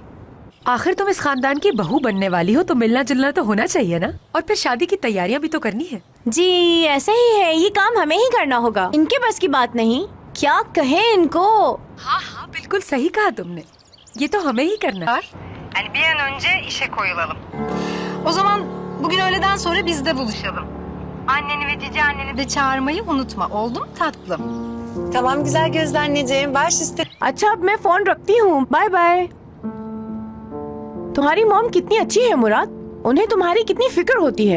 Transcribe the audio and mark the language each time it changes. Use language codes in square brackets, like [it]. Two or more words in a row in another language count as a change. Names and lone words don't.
[hi] आखिर तुम इस खानदान की बहू बनने वाली हो तो मिलना जुलना तो होना चाहिए ना। और फिर शादी की तैयारियां भी तो करनी है। जी ऐसा ही है, ये काम हमें ही करना होगा। इनके बस की बात नहीं। क्या कहे इनको? हाँ हाँ, बिल्कुल सही कहा तुमने। ये तो हमें ही करना है। [tr] Yani bir an önce işe koyulalım. O zaman bugün öğleden sonra biz de buluşalım. Anneni ve cici anneni de çağırmayı unutma. Oldu mu tatlım? Tamam güzel gözlü anneciğim. Baş üstüne. [hi] अच्छा, अब मैं फोन रखती हूँ। [en] bye bye. [hi] तुम्हारी मॉम कितनी अच्छी है मुराद। उन्हें तुम्हारी कितनी फिक्र होती है।